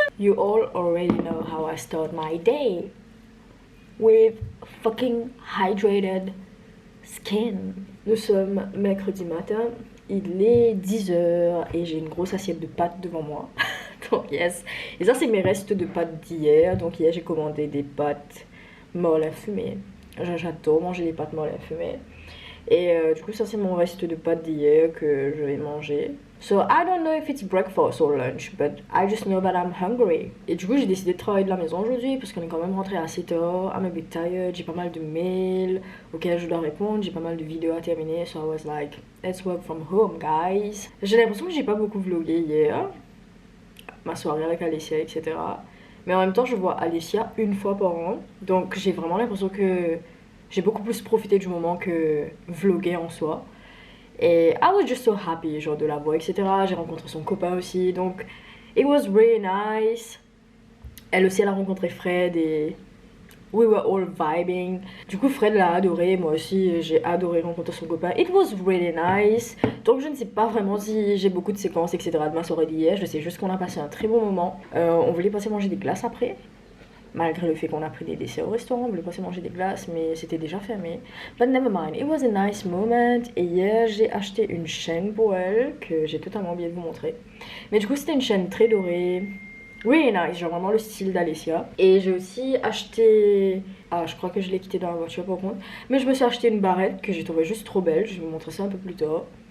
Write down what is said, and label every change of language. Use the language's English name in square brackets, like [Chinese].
[English] You all already know how I start my day. With fucking hydrated skin. [French] Nous sommes mercredi matin, il est 10h et j'ai une grosse assiette de pâtes devant moi. Donc yes. Et ça c'est mes restes de pâtes d'hier. Donc hier j'ai commandé des pâtes molles à fumer. J'adore manger des pâtes molles à fumer. Et du coup ça c'est mon reste de pâtes d'hier que je vais manger. [English] So I don't know if it's breakfast or lunch, but I just know that I'm hungry. [French] Et du coup j'ai décidé de travailler de la maison aujourd'hui parce qu'on est quand même rentré assez tard. [English] I'm a bit tired, [French] j'ai pas mal de mails auxquels je dois répondre, j'ai pas mal de vidéos à terminer. [English] So I was like, let's work from home guys. [French] J'ai l'impression que j'ai pas beaucoup vlogué hier, ma soirée avec Alessia, etc. Mais en même temps je vois Alessia une fois par an, donc j'ai vraiment l'impression que j'ai beaucoup plus profité du moment que vloguer en soi. Et [English] I was just so happy, [French] genre de la voir, etc. J'ai rencontré son copain aussi, donc [English] it was really nice. [French] Elle aussi, elle a rencontré Fred et [English] we were all vibing. [French] Du coup, Fred l'a adoré, moi aussi, j'ai adoré rencontrer son copain. [English] It was really nice. [French] Donc, je ne sais pas vraiment si j'ai beaucoup de séquences, etc. de ma soirée d'hier. Je sais juste qu'on a passé un très bon moment. On voulait passer manger des glaces après. Malgré le fait qu'on a pris des desserts au restaurant, on voulait passer manger des glaces, mais c'était déjà fermé. [English] But never mind, it was a nice moment. [French] Et hier, j'ai acheté une chaîne pour elle, que j'ai totalement oublié de vous montrer. Mais du coup, c'était une chaîne très dorée. [English] Really nice, [French] genre vraiment le style d'Alessia. Et j'ai aussi acheté... Ah, je crois que je l'ai quitté dans la voiture par contre. Mais je me suis acheté une barrette que j'ai trouvée juste trop belle. Je vais vous montrer ça un peu plus tard.